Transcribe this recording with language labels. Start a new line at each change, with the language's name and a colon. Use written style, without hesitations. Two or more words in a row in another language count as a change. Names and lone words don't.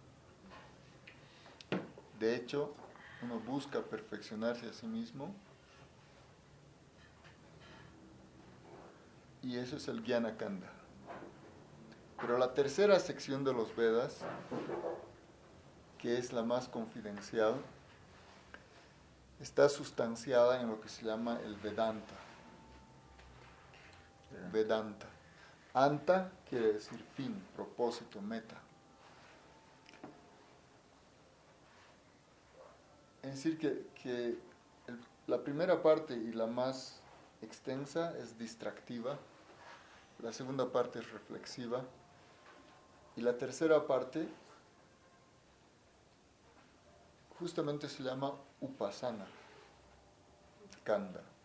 Spanish: De hecho, uno busca perfeccionarse a sí mismo y eso es el
Sanskrit: ज्ञान काण्ड.
Spanish: Pero la tercera sección de los Vedas, que es la más confidencial, está sustanciada en lo que se llama el Vedanta. Vedanta. Anta quiere decir fin, propósito, meta. Es decir, que la primera parte y la más extensa es distractiva, la segunda parte es reflexiva y la tercera parte justamente se llama
Sanskrit: उपासना काण्ड.